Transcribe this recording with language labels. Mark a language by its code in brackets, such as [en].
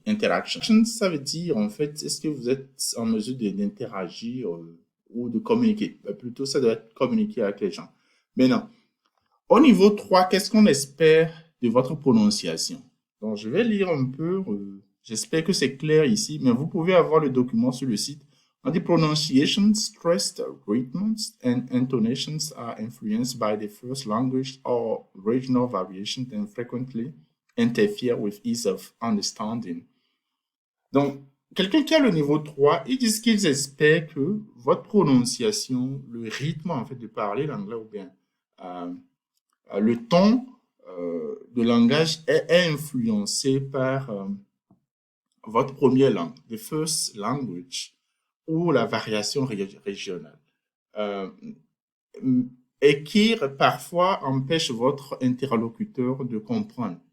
[fr] Interaction, ça veut dire, en fait, est-ce que vous êtes en mesure d'interagir ou de communiquer? Plutôt, ça doit être communiquer avec les gens. Maintenant, au niveau 3, qu'est-ce qu'on espère de votre prononciation? Donc, je vais lire un peu. J'espère que c'est clair ici, mais vous pouvez avoir le document sur le site. [en] On dit pronunciation, stressed rhythms and intonations are influenced by the first language or regional variation and frequently interfere with ease of understanding. [fr] Donc, quelqu'un qui a le niveau 3, ils disent qu'ils espèrent que votre prononciation, le rythme en fait de parler l'anglais ou bien le ton de langage est influencé par votre première langue, [en] the first language, [fr] ou la variation régionale, euh, et qui parfois empêche votre interlocuteur de comprendre.